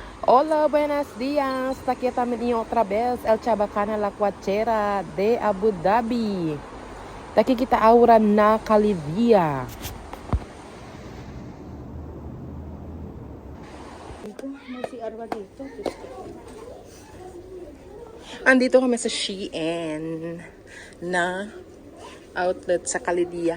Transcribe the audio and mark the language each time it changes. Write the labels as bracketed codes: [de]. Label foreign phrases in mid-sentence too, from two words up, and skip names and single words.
[es] Hola, buenos días. Aquí estamos otra vez, el Chabacana La Cuachera de Abu Dhabi. [cbk] Taki kita aura na Khalidia. [tl] Andito kami sa Shein na outlet sa Khalidia.